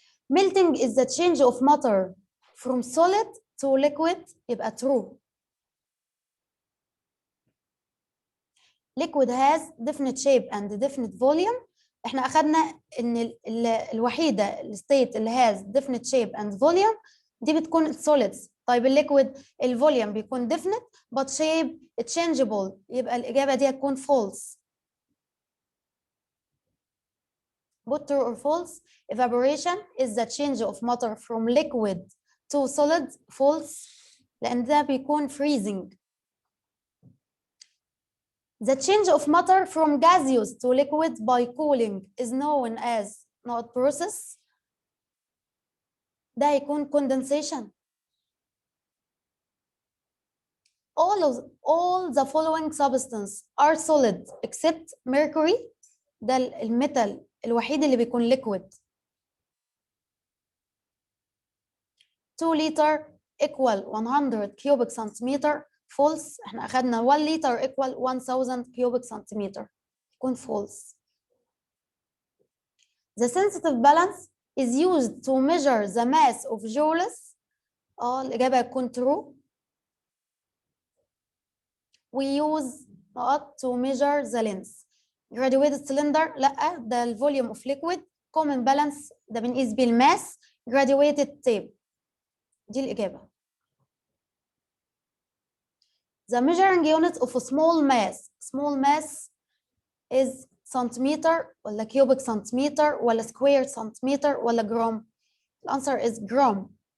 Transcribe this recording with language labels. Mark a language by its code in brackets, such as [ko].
[en] Melting is the change of matter from solid to liquid يبقى true. liquid has definite shape and definite volume. [ar] احنا اخدنا ان الوحيده الستيت اللي [en] has definite shape and volume [ar] دي بتكون solids. طيب الليكويد الفوليوم بيكون definite [en] but shape changeable، [ar] يبقى الاجابه دي هتكون false. [en] Put true or false. Evaporation is the change of matter from liquid to solid. [ar] False، لان ده بيكون freezing. [en] The change of matter from gaseous to liquid by cooling is known as not process. [ar] ده يكون condensation. [en] All the following substances are solid except mercury. [ar] ده الميتال الوحيد اللي بيكون liquid. [en] 2 liter equal 100 cubic centimeter. false. [ar] احنا اخدنا [en] 1 liter equal 1000 cubic centimeter. يكون false. The sensitive balance is used to measure the mass of joules. [ar] الإجابة هتكون true. [en] We use to measure the length. Graduated cylinder لا، ده الفوليوم of liquid. [ar] common balance ده بنقيس بيه الماس. [en] graduated tape دي الإجابة. The measuring unit of a small mass. Small mass is centimeter ولا cubic centimeter ولا square centimeter ولا gram. The answer is gram.